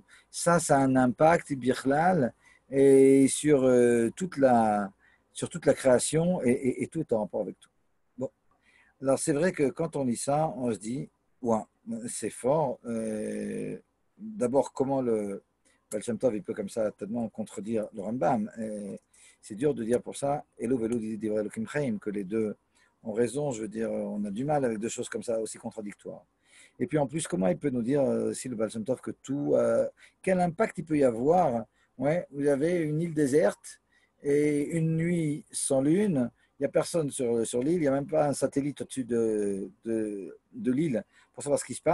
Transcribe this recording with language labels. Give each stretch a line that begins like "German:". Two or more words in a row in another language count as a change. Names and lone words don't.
French: Ça a un impact, birlal, et sur toute la création, et tout est en rapport avec tout. Bon. Alors c'est vrai que quand on lit ça, on se dit, ouais, c'est fort. D'abord, comment le Baal Shem Tov, il peut comme ça tellement contredire le Rambam. Et c'est dur de dire pour ça,
Hebrew: אלו ואלו דברי אלוקים חיים,
French: que les deux ont raison. Je veux dire, on a du mal avec 2 choses comme ça aussi contradictoires. Et puis en plus, comment il peut nous dire, si le Baal Shem Tov, que tout, quel impact il peut y avoir? Ouais, vous avez une île déserte et une nuit sans lune. Il n'y a personne sur l'île, il n'y a même pas un satellite au-dessus de l'île pour savoir ce qui se passe.